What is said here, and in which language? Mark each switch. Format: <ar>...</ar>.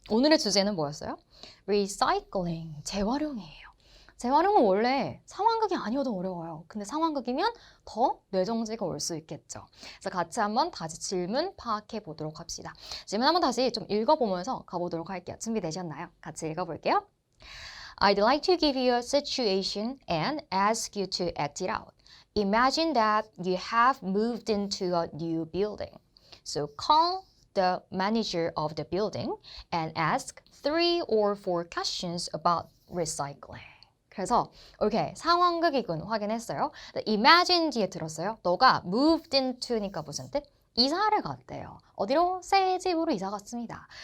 <ko>오늘의 주제는 뭐였어요? Recycling, 재활용이에요. 재활용은 원래 상황극이 아니어도 어려워요. 근데 상황극이면 더 뇌정지가 올 수 있겠죠. 그래서 같이 한번 다시 질문 파악해 보도록 합시다. 질문 한번 다시 좀 읽어보면서 가보도록 할게요. 준비되셨나요? 같이 읽어볼게요.</ko> <en>I'd like to give you a situation and ask you to act it out. Imagine that you have moved into a new building. So call the manager of the building and ask 3 or 4 questions about recycling.</en> <ko>그래서 오케이 상황극이군 확인했어요. imagine 뒤에 들었어요. 너가 moved into니까 무슨 뜻? 이사를 갔대요. 어디로? 새 집으로 이사 갔습니다.</ko>